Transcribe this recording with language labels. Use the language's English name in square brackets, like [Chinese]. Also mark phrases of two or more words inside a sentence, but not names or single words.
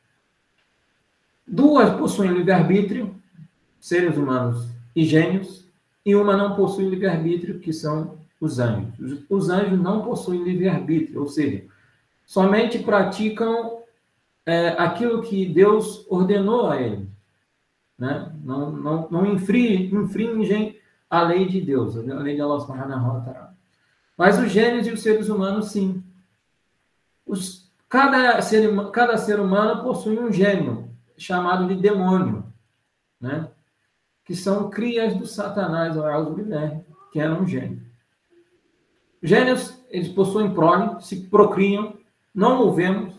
[Portuguese] 2 possuem livre-arbítrio, seres humanos e gênios, e uma não possui livre-arbítrio, que são os anjos. Os anjos não possuem livre-arbítrio, ou seja, somente praticam aquilo que Deus ordenou a eles. Né? Não infringem a lei de Deus, a lei de Allah [Arabic] سبحانه وتعالى. [Portuguese] Mas os gênios e os seres humanos, sim. Cada ser humano possui um gênio, chamado de demônio, né? Que são crias do Satanás, que era um gênio. Os gênios, eles possuem prole, se procriam, não o vemos.